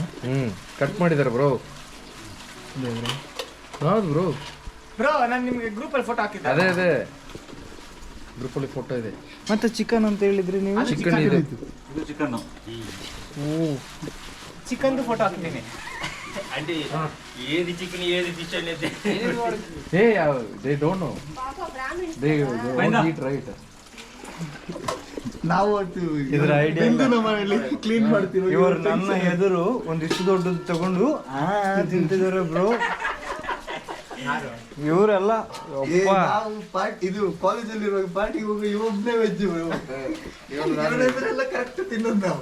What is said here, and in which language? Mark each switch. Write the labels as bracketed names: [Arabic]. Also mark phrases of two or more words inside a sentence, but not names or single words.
[Kannada] ಕಟ್ ಮಾಡಿದ್ದಾರೆ ಬ್ರೋ. ಹೌದು ಬ್ರೋ. ನಾನು ನಿಮಗೆ ಗ್ರೂಪಲ್ಲಿ ಫೋಟೋ ಹಾಕಿದ್ದೆ. ಅದೇ ಗ್ರೂಪಲ್ಲಿ ಫೋಟೋ ಇದೆ. ಮತ್ತೆ ಚಿಕನ್ ಅಂತ ಹೇಳಿದ್ರಿ ನೀವು. ಚಿಕನ್ ಇದೆ. ಇದು ಚಿಕನ್. ಚಿಕನ್ದು ಫೋಟೋ ಹಾಕ್ತೀನಿ. [Telugu] అంటే ఏది చికెన్ ఏది ఫిష్ అనేది [English] They don't know. They don't eat right. [Kannada] ನಾವು ಇದರ ಐಡಿಯಾ ಮನೆಯಲ್ಲಿ ಕ್ಲೀನ್ ಮಾಡ್ತೀವಿ. ಇವರು ನನ್ನ ಎದುರು ಒಂದಿಷ್ಟು ದೊಡ್ಡದು ತಗೊಂಡು ತಿಂತಿದ್ದಾರೆ ಬ್ರೋ. ಇವರೆಲ್ಲ ಇದು ಕಾಲೇಜಲ್ಲಿ ಇರುವಾಗ ಪಾರ್ಟಿಗೆ ಹೋಗಿ ಒಬ್ಬನೇ ವೆಜ್ ಕರೆಕ್ಟ್ ತಿನ್ನೋದು ನಾವು.